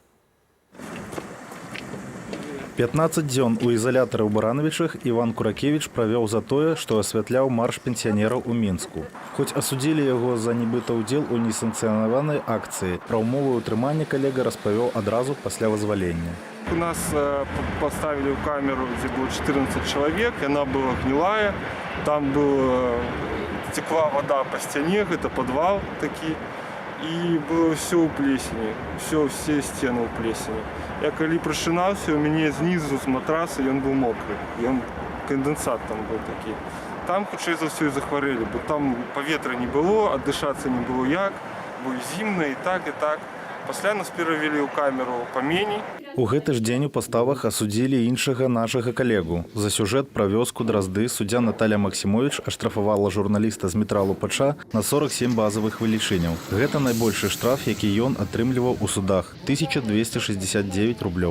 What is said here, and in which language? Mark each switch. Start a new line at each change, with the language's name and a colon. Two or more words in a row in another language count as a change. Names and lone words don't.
Belarusian: 15 дзён у ізалятары ў Барановічах Іван Куракевіч правёў за тое, што асвятляў марш пенсіянераў у Мінску. Хоць асудзілі яго за нібыта ўдзел у несанкцыянаванай акцыі, пра ўмовы ўтрымання калега распавёў адразу пасля вызвалення.
Russian: У нас поставили камеру, где было 14 человек, и она была гнилая. Там текла вода по стене, это подвал такие. И было все у плесени, все стены у плесени. Я когда просинался, у меня снизу с матраса, и он был мокрый. И конденсат там был такой. Там, хутчэй за все, и захворели, бо там поветра не было, отдышаться не было як, было зимно и так, и так.
Belarusian: Пасля нас перавялі ў камеру па меней. У гэты ж дзень у паставах асудзілі іншага нашага калегу. За сюжэт пра вёску Дразды суддзя Наталя Максімовіч аштрафавала журналіста з метра Лупача на 47 базавых вылічэнняў. Гэта найбольшы штраф, які ён атрымліваў у судах – 1269 рублёў.